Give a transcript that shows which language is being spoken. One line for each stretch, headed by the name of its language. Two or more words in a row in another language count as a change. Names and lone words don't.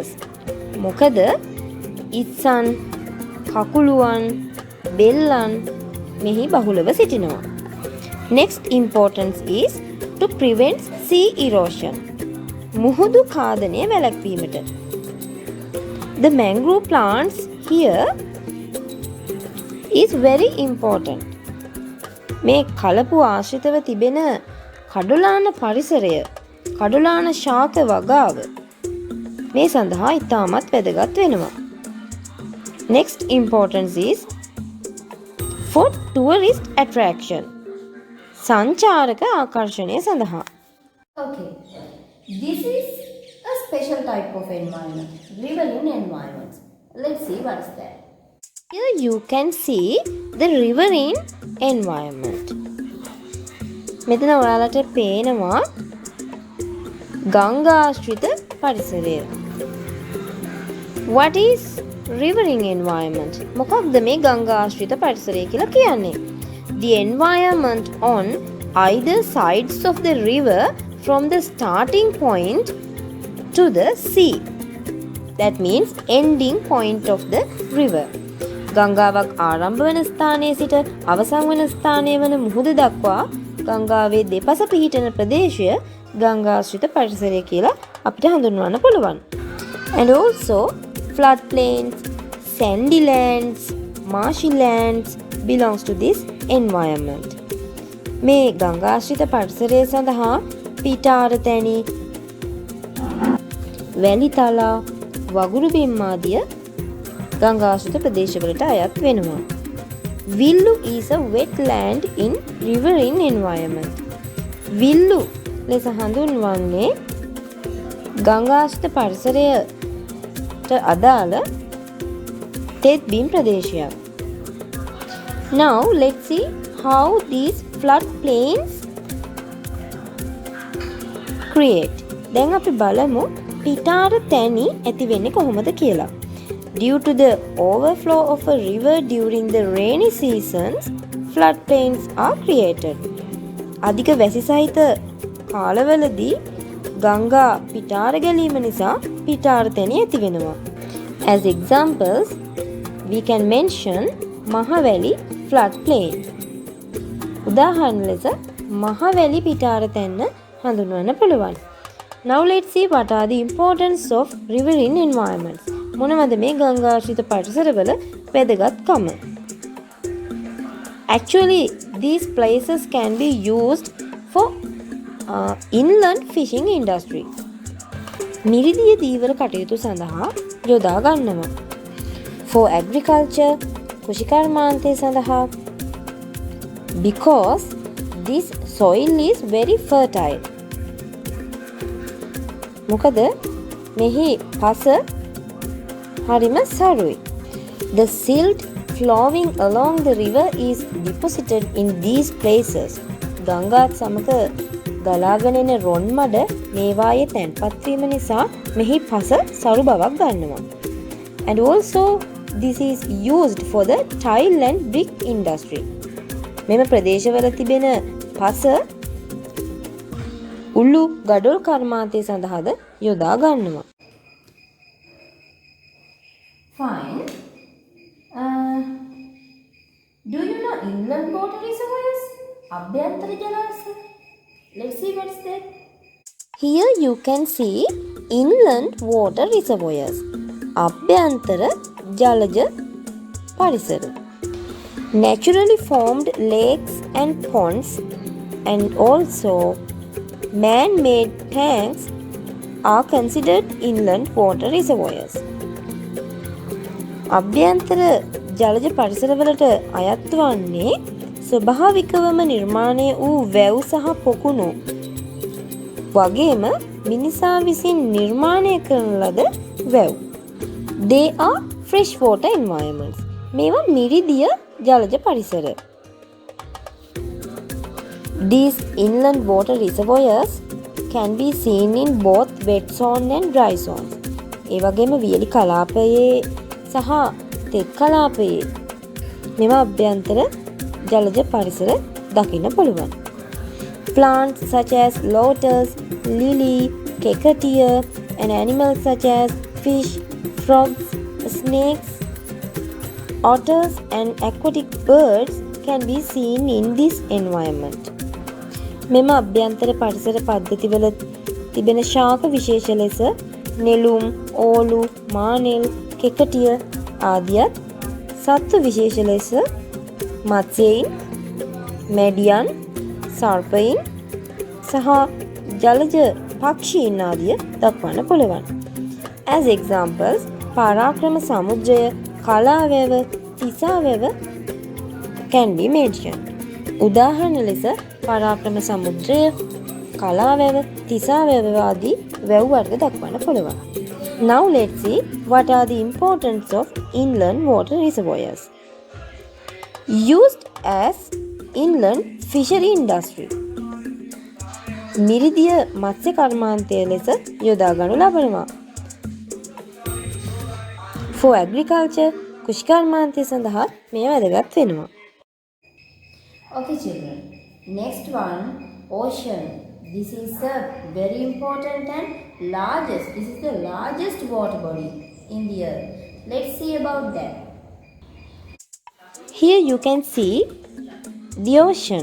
Sinhala: මොකද ඉස්සන්, කකුළුවන්, බෙල්ලන් මෙහි බහුලව සිටිනවා.
English: Next importance is to prevent sea erosion.
Sinhala: මුහුදු කාදනය වැළැක්වීමට.
English: The mangrove plants here is very important.
Sinhala: මේ කලපු ආශ්‍රිතව තිබෙන කඩුලාන පරිසරය, කඩුලාන ශාක වගාව මේ සඳහා ඉතාමත් වැදගත් වෙනවා.
English: Next importance is for tourist attraction.
Sinhala: සංචාරක ආකර්ෂණය සඳහා.
English: Okay, this is a special type of environment, riverine environment. Let's see what is that. Here you can see the riverine environment.
Sinhala: මෙතන ඔයාලට පේනවා ගංගාශ්‍රිත පරිසරය.
English: What is riverine environment?
Sinhala: මොකක්ද මේ ගංගාශ්‍රිත පරිසරය කියලා කියන්නේ?
English: The environment on either sides of the river from the starting point to the sea. That means ending point of the river.
Sinhala: ගංගාවක් ආරම්භ වන ස්ථානයේ සිට අවසන් වන ස්ථානය වන මුහුද දක්වා ගංගාවේ දෙපස පිහිටන ප්‍රදේශය ගංගාශ්‍රිත පරිසරය කියලා අපිට හඳුන්වන්න පුළුවන්.
English: And also floodplains, sandy lands, marshy lands belongs to this environment.
Sinhala: මේ ගංගාශ්‍රිත පරිසරය සඳහා පිටාර තැනි, වැලි තලා, වගුරු බිම් ආදිය ගංගාශ්‍රිත ප්‍රදේශවලට අයත් වෙනවා.
English: විල්ලු is a wetland in riverine environment.
Sinhala: විල්ලු ලෙස හඳුන්වන්නේ ගංගාශ්‍රිත පරිසරය අදාළ තෙත් බිම් ප්‍රදේශයක්.
English: Now let's see how these floodplains create.
Sinhala: දැන් අපි බලමු පිටාර තැනි ඇති වෙන්නේ කොහොමද කියලා.
English: Due to the overflow of a river during the rainy seasons, floodplains are created.
Sinhala: අධික වැසි සහිත කාලවලදී ගංගා පිටාර ගැලීම නිසා පිටාර තැනි ඇති වෙනවා.
English: As examples, we can mention මහවැලි floodplain.
Sinhala: උදාහරණ ලෙස මහවැලි පිටාර තැන්න හඳුන්වන්න පුළුවන්.
English: Now let's see what are the importance of riverine environments.
Sinhala: මොනවද මේ ගංගාශ්‍රිත පරිසරවල වැදගත්කම?
English: Actually, these places can be used for inland fishing industry.
Sinhala: මිරිදිය දීවර කටයුතු සඳහා යොදා ගන්නවා.
English: For agriculture,
Sinhala: කෘෂිකර්මාන්තය සඳහා.
English: Because this soil is very fertile.
Sinhala: මොකද මෙහි පස හරිම සරුයි.
English: The silt flowing along the river is deposited in these places.
Sinhala: ගංගාත් සමග ගලාගෙන එන රොන් මඩ මේවායේ තැන්පත් වීම නිසා මෙහි පස සරු බවක් ගන්නවා.
English: And also this is used for the tile and brick industry.
Sinhala: මෙම ප්‍රදේශවල තිබෙන පස උළු ගඩොල් කර්මාන්තය සඳහාද යොදා ගන්නවා.
English: Fine. Do you know inland water reservoirs?
Sinhala: අභ්‍යන්තර ජලාශය.
English: Let's see what's that. Here you can see inland water reservoirs.
Sinhala: අභ්‍යන්තර ජලජ පරිසර.
English: Naturally formed lakes and ponds and also man-made tanks are considered inland water reservoirs.
Sinhala: අභ්‍යන්තර ජලජ පරිසරවලට අයත් වන්නේ ස්වභාවිකවම නිර්මාණය වූ වැව් සහ පොකුණු වගේම මිනිසා විසින් නිර්මාණය කරන ලද වැව්.
English: They are freshwater environments.
Sinhala: මේවා මිරිදිය ජලජ පරිසර.
English: These inland water reservoirs can be seen in both wet zone and dry zones.
Sinhala: ඒ වගේම වියලි කලාපයේ සහ තෙත් කලාපයේ මෙම අභ්‍යන්තර ජලජ පරිසර දකින්න පුළුවන්.
English: Plants such as lotus, lily, kekatia and animals such as fish, frogs, snakes, otters and aquatic birds can be seen in this environment.
Sinhala: මෙම අභ්‍යන්තර පරිසර පද්ධතිවල තිබෙන ශාක විශේෂ ලෙස නෙළුම්, ඕලු, මානෙල්, කෙකටිය ආදියත් සත්ව විශේෂ ලෙස මත්ස්‍යයින්, මැඩියන්, සර්පයින් සහ ජලජ පක්ෂීන් ආදිය දක්වන්න පුළුවන්.
English: As examples, පරාක්‍රම සමුද්‍රය, කලාවැව, තිසාවැව can be mentioned.
Sinhala: උදාහරණ ලෙස පරාක්‍රම සමුද්‍රය, කලාවැව, තිසාවැව ආදී වැව් වර්ග දක්වන්න පුළුවන්.
English: Now let's see what are the importance of inland water reservoirs. Used as inland fishery industry.
Sinhala: මිරිදිය මත්ස්‍ය කර්මාන්තය ලෙස යොදා ගනු ලබනවා.
English: For agriculture,
Sinhala: කෘෂිකර්මාන්තය සඳහා මෙය වැදගත් වෙනවා.
English: Okay children, next one, ocean. This is a very important and largest, this is the largest water body in the earth. Let's see about that. Here you can see the ocean.